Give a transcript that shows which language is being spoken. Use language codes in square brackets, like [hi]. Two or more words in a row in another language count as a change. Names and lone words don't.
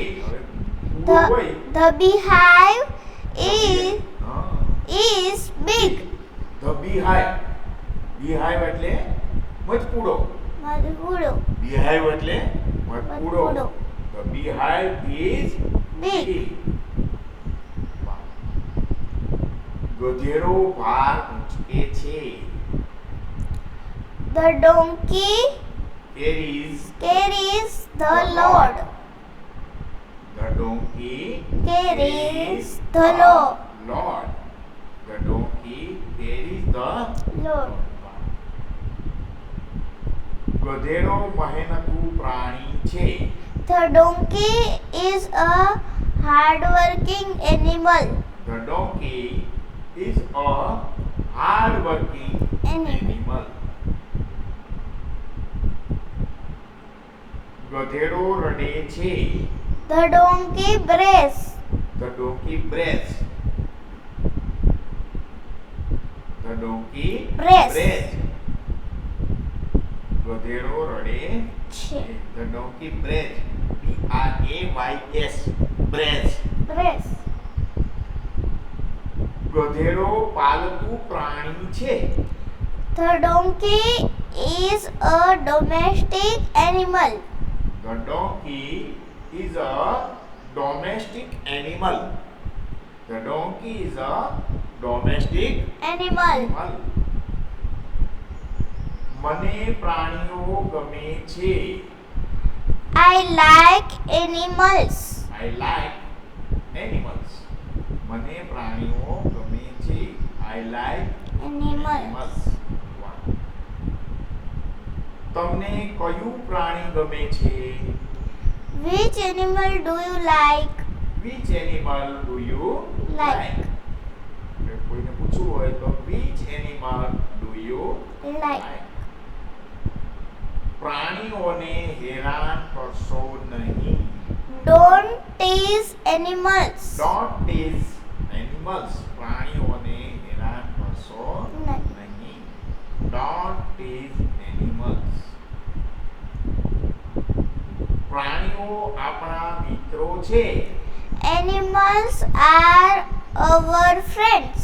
[gu] હવે કૂડો હોય [en] The beehive [gu] હા. [en] is big. The beehive. Beehive [gu] એટલે મધપૂડો. મધપૂડો. Beehive એટલે મધપૂડો. મધપૂડો. [en] The beehive is Big. [gu] વાહ. ગધેડો ભાર ઊંચકે છે. [en] The donkey carries the load. The donkey Carries the load. Lord. The donkey carries the Load. [gu] ગધેડો મહેનતુ પ્રાણી છે. [en] The donkey is a hard-working animal. The donkey is a hard-working animal. [gu] ગધેડો રડે છે. [en] The donkey brays. The donkey brays. The donkey Brays. brays. [gu] ગધેડો રડે છે. [en] The donkey brays. B-R-A-Y-S. Brays. Brays. [gu] ગધેડો પાલતુ પ્રાણી છે. [en] The donkey is a domestic animal. The donkey is a domestic animal. The donkey is a domestic Animal. animal. [gu] મને પ્રાણીઓ ગમે છે. [en] I like animals. I like animals. [gu] મને પ્રાણીઓ ગમે છે. [en] I like Animals. animals. [gu] વાહ. તમને કયું પ્રાણી ગમે છે? [en] Which animal do you like? Which animal do you Like. [gu] એટલે કોઈને પૂછવું હોય તો [en] which animal do you Like. like? [gu] પ્રાણીઓને હેરાન કરશો નહીં. [en] Don't tease animals. Don't tease animals. [gu] પ્રાણીઓને હેરાન કરશો નહીં. [en] Don't tease animals. [gu] પ્રાણીઓ આપણા મિત્રો છે. [en] Animals are our friends.